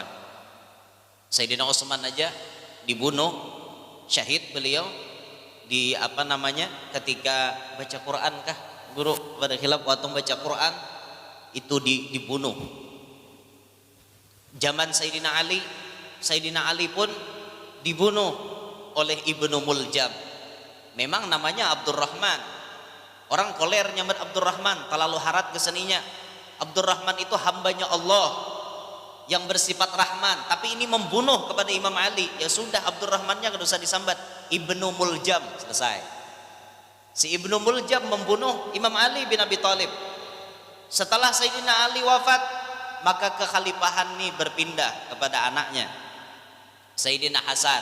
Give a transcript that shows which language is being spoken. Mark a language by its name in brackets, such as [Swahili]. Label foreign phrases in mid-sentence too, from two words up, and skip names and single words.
[Indonesian] Sayyidina Utsman aja dibunuh, syahid beliau di ketika baca Quran kah? Guru pada khilaf waktu baca Quran itu dibunuh. Zaman Sayyidina Ali pun dibunuh oleh Ibnu Muljam. Memang namanya Abdurrahman. [Banjar] Orang koler nyambat Abdurrahman, terlalu harat keseninya. [Indonesian] Abdurrahman itu hambanya Allah yang bersifat Rahman, tapi ini membunuh kepada Imam Ali. Ya sudah, Abdurrahmannya tidak usah disambat, Ibnu Muljam, selesai. Si Ibnu Muljam membunuh Imam Ali bin Abi Thalib. Setelah Sayyidina Ali wafat, maka kekhalifahan ini berpindah kepada anaknya Sayyidina Hasan.